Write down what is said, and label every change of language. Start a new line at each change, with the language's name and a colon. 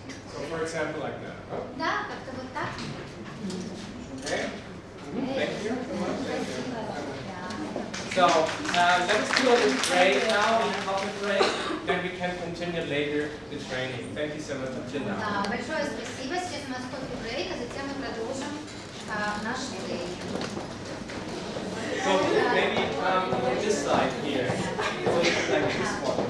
English: So for example, like that. Huh?
Russian: Да, как-то вот так.
English: Okay. Thank you so much. Thank you.
Russian: Да.
English: So let us do a little break now, a coffee break. Then we can continue later the training. Thank you so much. Until now.
Russian: Да, большое спасибо. Сейчас у нас кофе-брейк, а затем мы продолжим наш тренинг.
English: So maybe on this side here, so it's like this one.